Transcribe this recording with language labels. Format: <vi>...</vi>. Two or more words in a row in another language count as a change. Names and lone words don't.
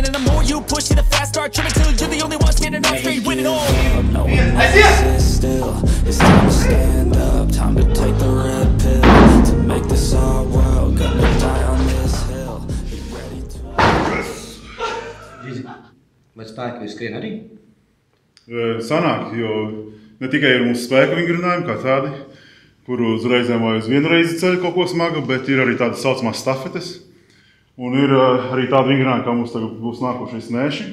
<en>And the more you push it, the fast start trimming. Till you're the only one standing up straight, winning all. It's time to stand up, time to take the red pill. To make this our world, gonna die on this hill. Be ready to...</en> <lv>Vai spēki vai skrien arī? Sanāk, jo ne tikai ir mūsu spēku vingrinājumi kā tādi, kuru uz reizēm vai uz vienu reizi ceļ kaut ko smagu, bet ir arī tādas saucamās stafetes. Un ir arī tāda vingrinājuma, kā mums tagad būs nākošais Nēši.</lv>